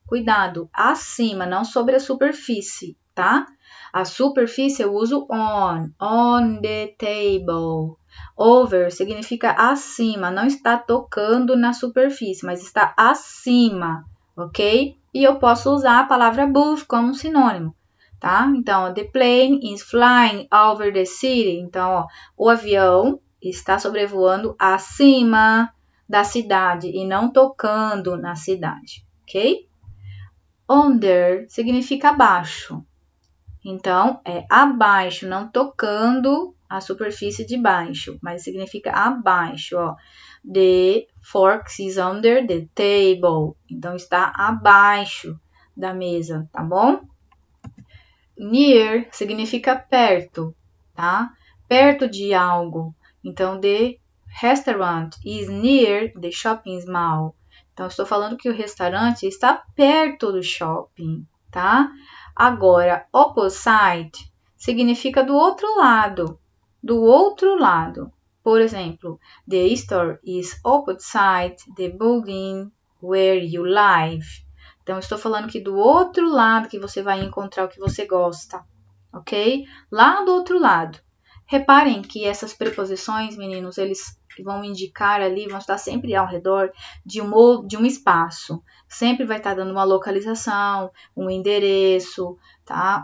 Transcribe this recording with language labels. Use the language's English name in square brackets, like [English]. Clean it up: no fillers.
[Portuguese] Cuidado, acima, não sobre a superfície, tá? A superfície eu uso [English] on the table. [Portuguese] Over significa acima, não está tocando na superfície, mas está acima, ok? E eu posso usar a palavra above como sinônimo, tá? [English] Então, the plane is flying over the city. [Portuguese] Então, ó, o avião está sobrevoando acima da cidade e não tocando na cidade, ok? Under significa abaixo. Então, é abaixo, não tocando a superfície de baixo, mas significa abaixo, ó. [English] The fork is under the table. [Portuguese] Então, está abaixo da mesa, tá bom? Near significa perto, tá? Perto de algo. [English] Então, the restaurant is near the shopping mall. [Portuguese] Então, estou falando que o restaurante está perto do shopping, tá? Agora, opposite significa do outro lado. Do outro lado. Por exemplo, [English] the store is opposite the building where you live. [Portuguese] Então, estou falando que do outro lado que você vai encontrar o que você gosta, ok? Lá do outro lado. Reparem que essas preposições, meninos, eles vão indicar ali, vão estar sempre ao redor de um espaço. Sempre vai estar dando uma localização, um endereço, tá?